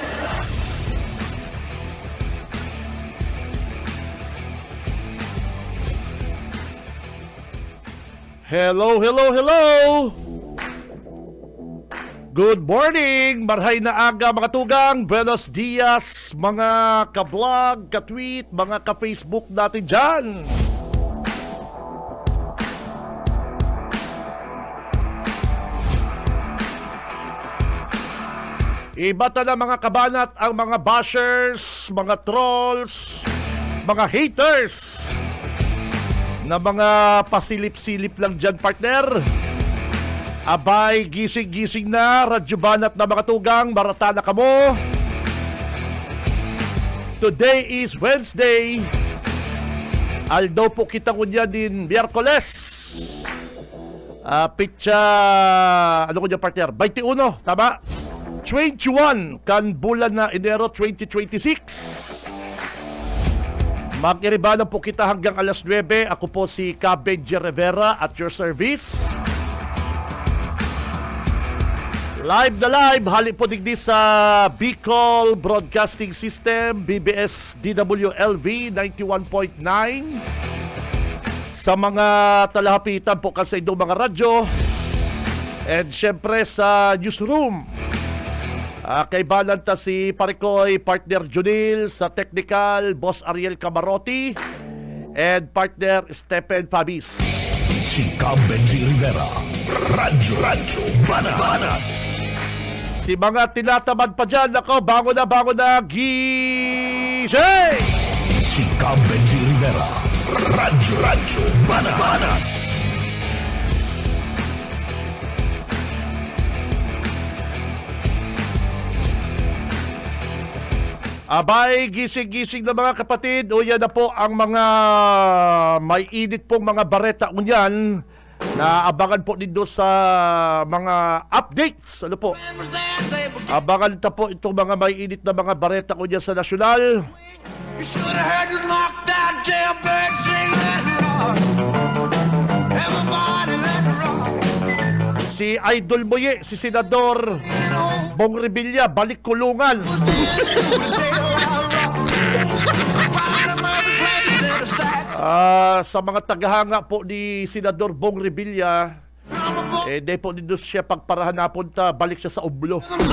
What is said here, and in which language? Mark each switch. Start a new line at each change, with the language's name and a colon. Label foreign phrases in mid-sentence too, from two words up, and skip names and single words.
English: Hello! Good morning!
Bikol: Marhay na aga mga tugang!
Spanish: Buenos dias
Filipino: mga ka-vlog, ka-tweet, mga ka-Facebook natin dyan! Iba na mga kabanat ang mga bashers, mga trolls, mga haters na mga pasilip-silip lang dyan, partner.
Bikol: Abay, gising-gising na, Radyo Banat na mga tugang, marata na kamo.
English: Today is Wednesday.
Bikol: Aldaw po kita kunya din Miyerkules. Pitsa, ano kunya partner? 21, tama? 21 kan bulan na Enero 2026. Mag-iribanan po kita hanggang alas 9.
Filipino: Ako po si Benji Rivera
English: at your service.
Bikol: Live na live, hali po digdi sa Bicol Broadcasting System, BBS DWLV 91.9.
Filipino: Sa mga talahapitan po kasi itong mga radyo. And syempre sa newsroom. Kay Balanta si Parikoy, partner Junil, sa technical, Boss Ariel Camarotti, and partner Stephen Fabis. Si Benji Rivera, Radyo Banat. Si mga tinatamad pa dyan, ako, bago na, gising! Si Benji Rivera, Radyo Banat. Abay, gising-gising na mga kapatid. O yan na po ang mga may init pong mga bareta unyan na abangan po dito sa mga updates. Ano po?
Bikol: Abangan ta po itong mga may init na mga bareta unyan sa nasyonal.
English: You should have heard this lockdown jailbird sing let it rock. Everybody let it rock.
Filipino: Si Idol Moye, si Senador Bong Revilla, balik kulungan. Sa mga tagahanga po ni Senador Bong Revilla, di po dito siya pagparahan napunta, balik siya sa Ublo.